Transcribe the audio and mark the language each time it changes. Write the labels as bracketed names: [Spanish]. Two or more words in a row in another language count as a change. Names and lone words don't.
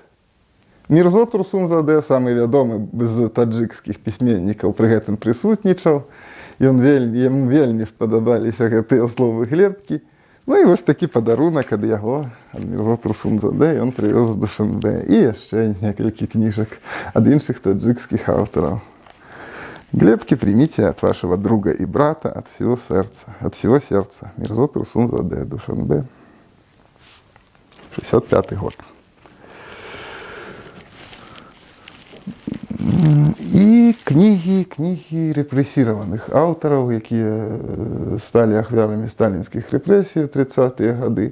[Belarusian] Мірзо Турсунзаде, самы вядомы з таджыкскіх пісьменнікаў, пры гэтым прысутнічаў. Яму вельмі спадабаліся гэтыя словы Глебкі. І вось такі падарунак ад яго, ад Мірзо Турсунзаде, ён прывёз з Душанбе. І яшчэ некалькі кніжак ад іншых таджыкскіх аўтараў. [Russian] Глебки, примите от вашего друга и брата от всего сердца. Мирзо Турсунзаде, Душанбе, 65-й год. [Belarusian] І кнігі рэпрэсіраваных аўтараў, якія сталі ахвярамі сталінскіх рэпрэсій у 30-е гады.